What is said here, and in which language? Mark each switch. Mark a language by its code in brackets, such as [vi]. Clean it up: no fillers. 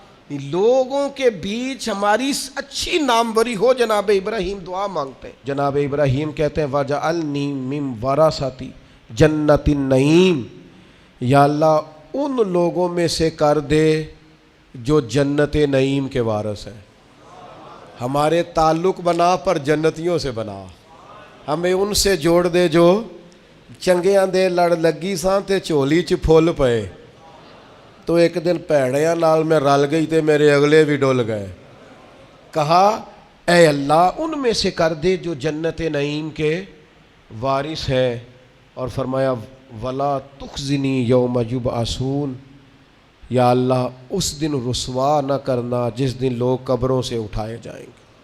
[ur] لوگوں کے بیچ ہماری اچھی ناموری ہو. جناب ابراہیم دعا مانگتے ہیں. جناب ابراہیم کہتے ہیں [ar] وَجَعَلْنِي مِن وَرَثَةِ جنت النعیم، [ur] یا اللہ ان لوگوں میں سے کر دے جو جنت نعیم کے وارث ہیں. ہمارے تعلق بنا پر جنتیوں سے بنا، ہمیں ان سے جوڑ دے جو [pa] چنگیاں دے لڑ لگی ساں تے چولی چ پھول پئے. تو ایک دن پیڑیاں نال میں رل گئی تے میرے اگلے بھی ڈول گئے. [ur] کہا اے اللہ ان میں سے کر دے جو جنت نعیم کے وارث ہیں، اور فرمایا [ar] ولا تخزنی یوم یبعثون، [ur] یا اللہ اس دن رسوا نہ کرنا جس دن لوگ قبروں سے اٹھائے جائیں گے.